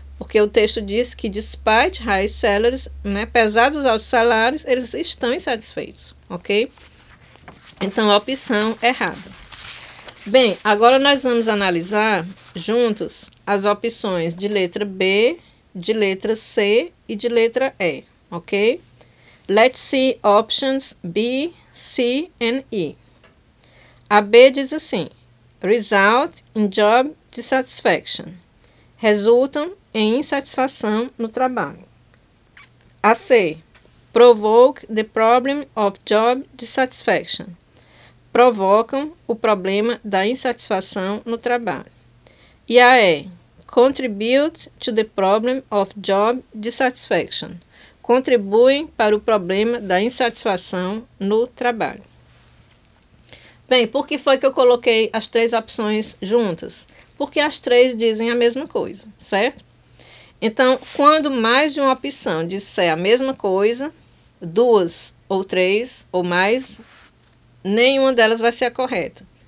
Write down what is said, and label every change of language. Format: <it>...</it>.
<pt>Porque o texto diz que,</pt> <en>despite high salaries,</en> <pt>né, apesar dos altos salários, eles estão insatisfeitos, ok? Então, a opção errada. Bem, agora nós vamos analisar juntos as opções de letra B, de letra C e de letra E, ok?</pt> <en>Let's see options B, C and E.</en> <pt>A B diz assim:</pt> <en>result in job dissatisfaction.</en> <pt>Resultam em insatisfação no trabalho. A C.</pt> <en>Provoke the problem of job dissatisfaction.</en> <pt>Provocam o problema da insatisfação no trabalho. E a E.</pt> <en>Contribute to the problem of job dissatisfaction.</en> <pt>Contribuem para o problema da insatisfação no trabalho. Bem, por que foi que eu coloquei as três opções juntas? Porque as três dizem a mesma coisa, certo? Então, quando mais de uma opção disser a mesma coisa, duas ou três ou mais, nenhuma delas vai ser a correta.</pt>